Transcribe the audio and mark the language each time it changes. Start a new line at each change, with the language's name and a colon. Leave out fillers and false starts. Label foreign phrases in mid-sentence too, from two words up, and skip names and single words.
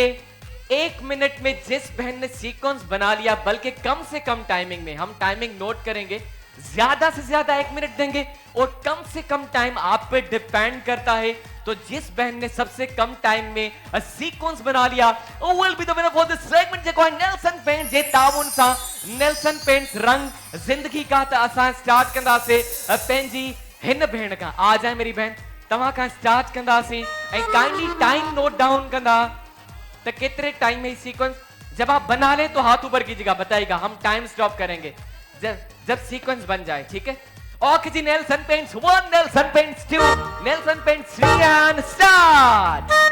Urdu: 1 منٹ میں جس بہن نے سیکوئنس بنا لیا، بلکہ کم سے کم ٹائمنگ میں، ہم ٹائمنگ نوٹ کریں گے، زیادہ سے زیادہ 1 منٹ دیں گے اور کم سے کم ٹائم آپ پہ ڈیپینڈ کرتا ہے. تو جس بہن نے سب سے کم ٹائم میں سیکوئنس بنا لیا
English: will be the winner for this segment,
Sindhi: जेको है नेल्सन पेंट्स जे ताउन सा।
Urdu: نیلسن پینٹس رنگ زندگی کا.
Sindhi: त असां स्टार्ट कंदासे पंहिंजी हिन भेण का।
Urdu: آ جائے میری بہن,
Sindhi: तव्हां का स्टार्ट कंदासीं ऐं
English: kindly time note down
Sindhi: कंदा
Urdu: تو کتنے ٹائم میں سیکوئنس. جب آپ بنا لے تو ہاتھ اوپر کیجیے گا، بتائیے گا، ہم ٹائم اسٹاپ کریں گے جب سیکوئنس بن جائے، ٹھیک ہے. اوکے جی، نیلسن پینٹس 1، نیلسن پینٹس 2، نیلسن پینٹس 3
English: and start.